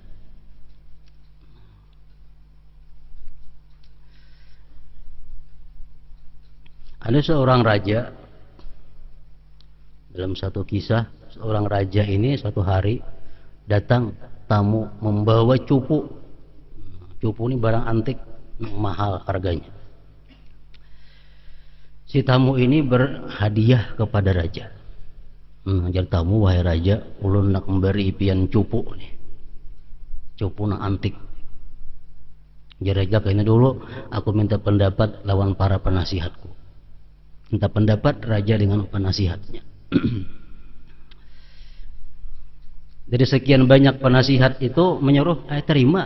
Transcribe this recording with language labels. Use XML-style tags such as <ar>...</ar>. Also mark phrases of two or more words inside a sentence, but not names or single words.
<id>Ada seorang raja, dalam satu kisah, seorang raja ini suatu hari datang tamu membawa cupu. Cupu ini barang antik, mahal harganya. Si tamu ini berhadiah kepada raja. Jadi tamu,</id> <bjn>wahai raja, ulun nak memberi pian cupu nih. Cupu nak antik.</bjn> <id>Jadi raja, kayaknya dulu aku minta pendapat lawan para penasihatku. Minta pendapat raja dengan penasihatnya. Dari sekian banyak penasihat itu menyuruh, terima.</id>